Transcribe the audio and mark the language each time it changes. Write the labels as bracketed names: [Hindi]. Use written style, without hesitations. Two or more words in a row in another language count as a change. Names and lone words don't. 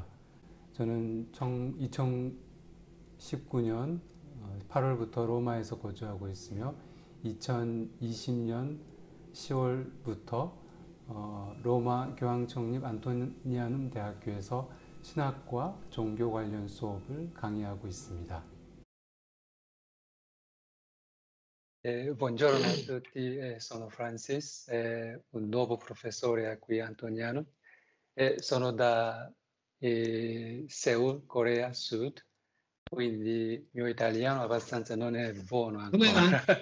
[Korean] 저는 2019년 8월부터 로마에서 거주하고 있으며 2020년 10월부터 로마 교황청립 안토니아눔 대학교에서 신학과 종교 관련 수업을 강의하고 있습니다. [Italian] Buongiorno a tutti, sono Francis, un nuovo professore qui a Antoniano. Sono da Seoul, Corea Sud, quindi il mio italiano abbastanza non è buono ancora.